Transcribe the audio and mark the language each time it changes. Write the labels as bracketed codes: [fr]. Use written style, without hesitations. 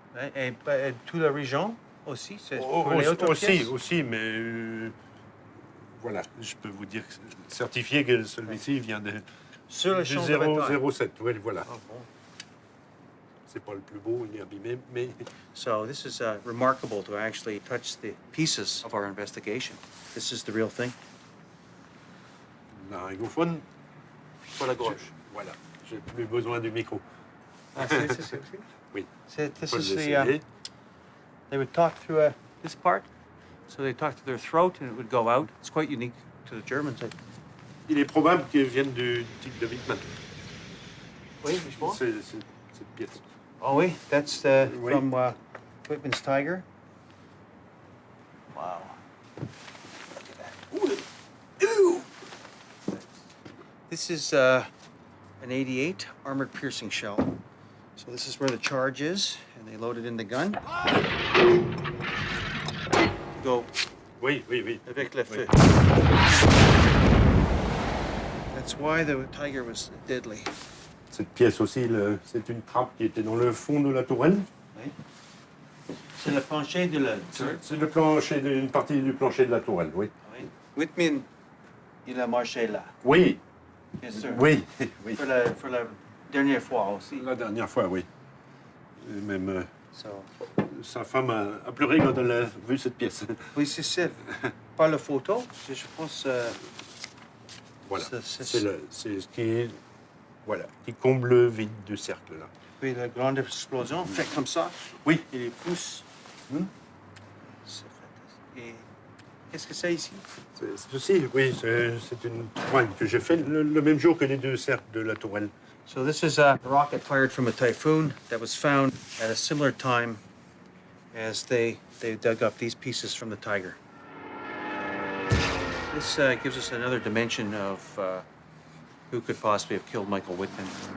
[fr] Ouais. Et toute la région aussi? C'est pour les autres pièces? Aussi, mais voilà, je peux vous dire, certifié que celui-ci vient de... Sur le champ de bataille. 007, oui, voilà. Oh, bon. C'est pas le plus beau, il est abîmé, mais... [en] So this is remarkable to actually touch the pieces of our investigation. This is the real thing. [fr] L'anglophone... Sur la gauche. Voilà, j'ai plus besoin du micro. Ah, c'est Oui. [en] This is the... they would talk through this part. So they talk to their throat and it would go out. It's quite unique to the Germans. [fr] Il est probable qu'ils viennent du type de Wittmann. Oui, je pense. C'est cette pièce. Oh oui, [en] that's from Wittmann's Tiger. Wow. Look at that. Ooh. This is an 88 armored piercing shell. So this is where the charge is, and they load it in the gun. Go. [fr] Oui. Avec le feu. [en] That's That's why the tiger was deadly. [fr] Cette pièce aussi, c'est une trappe qui était dans le fond de la tourelle. Oui. C'est le plancher de la... C'est le plancher, une partie du plancher de la tourelle, oui. Oui. Wittmann, il a marché là. Oui. Bien sûr. Oui, oui. Pour la dernière fois aussi. La dernière fois, oui. Et même [en] So. [fr] sa femme a pleuré quand elle a vu cette pièce. Oui, c'est ça. Par la photo, je pense... Voilà. C'est ce qui, voilà, qui comble le vide du cercle, là. Puis la grande explosion, fait comme ça. Oui. Et les pouces. Et qu'est-ce que c'est ici? Ceci, oui, c'est une tourelle que j'ai fait le même jour que les deux cercles de la tourelle. [en] So this is a rocket fired from a Typhoon that was found at a similar time as they dug up these pieces from the Tiger. This gives us another dimension of who could possibly have killed Michael Wittmann.